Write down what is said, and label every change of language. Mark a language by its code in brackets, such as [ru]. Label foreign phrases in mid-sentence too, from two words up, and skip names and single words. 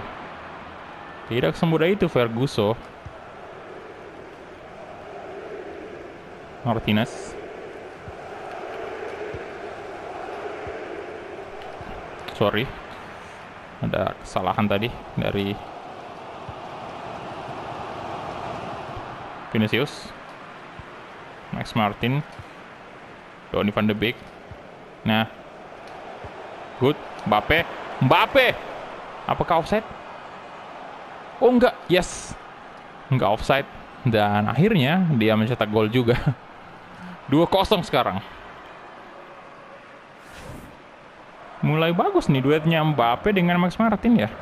[id] Tidak semudah itu Ferguson. Martinez. Sorry. Ada kesalahan tadi dari Vinicius. Max Martin. Donny van de Beek. Nah. Good. Mbappe. Apakah offside? Oh enggak, yes. Enggak offside. Dan akhirnya dia mencetak gol juga. 2-0 sekarang. Mulai bagus nih duetnya Mbappe dengan Max Martin ya.